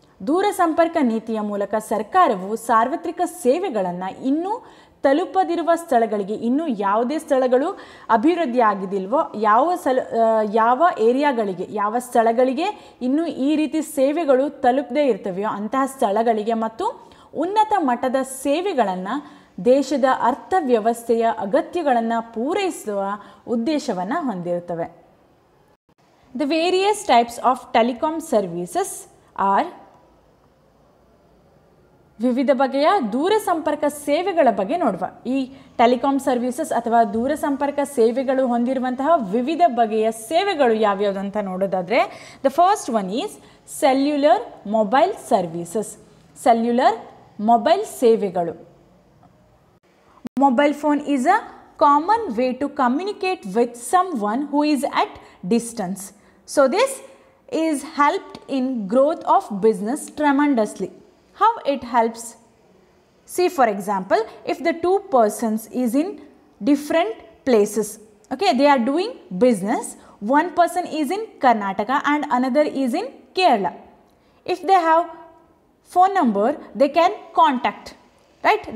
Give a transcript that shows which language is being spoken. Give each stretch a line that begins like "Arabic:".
Kannada: ದೂರ ಸಂಪರ್ಕ ನೀತಿಯ ಮೂಲಕ ಸರ್ಕಾರವು ಸಾರ್ವತ್ರಿಕ ಸೇವೆಗಳನ್ನು ಇನ್ನೂ ತಲುಪದಿರುವ ಸ್ಥಳಗಳಿಗೆ, ಇನ್ನೂ ಯಾವುದೇ ಸ್ಥಳಗಳು ಅಭಿವೃದ್ಧಿ ಆಗಿದಿಲ್ವೋ, ಯಾವ ಏರಿಯಾಗಳಿಗೆ, ಯಾವ ಸ್ಥಳಗಳಿಗೆ ಇನ್ನೂ ಈ ರೀತಿ ಸೇವೆಗಳು ತಲುಪದೇ ಇರ್ತವೆಯೋ ಅಂತಹ ಸ್ಥಳಗಳಿಗೆ ಮತ್ತು ಉನ್ನತ ಮಟ್ಟದ ಸೇವೆಗಳನ್ನು ದೇಶದ ಅರ್ಥವ್ಯವಸ್ಥೆಯ ಅಗತ್ಯಗಳನ್ನು ಪೂರೈಸುವ ಉದ್ದೇಶವನ್ನು ಹೊಂದಿರುತ್ತವೆ.
English: The various types of telecom services are
Kannada: ವಿವಿಧ ಬಗೆಯ ದೂರಸಂಪರ್ಕ ಸೇವೆಗಳ ಬಗ್ಗೆ ನೋಡುವ. ಈ ಟೆಲಿಕಾಂ ಸರ್ವಿಸಸ್ ಅಥವಾ ದೂರಸಂಪರ್ಕ ಸೇವೆಗಳು ಹೊಂದಿರುವಂತಹ ವಿವಿಧ ಬಗೆಯ ಸೇವೆಗಳು ಯಾವ್ಯಾವುದು ಅಂತ ನೋಡೋದಾದರೆ,
English: The first one is cellular mobile services.
Kannada: Cellular mobile ಸೇವೆಗಳು.
English: Mobile phone is a common way to communicate with someone who is at distance. So this is helped in growth of business tremendously. How it helps? See, for example, if the two persons is in different places, okay, they are doing business, one person is in Karnataka and another is in Kerala. If they have phone number, they can contact, right?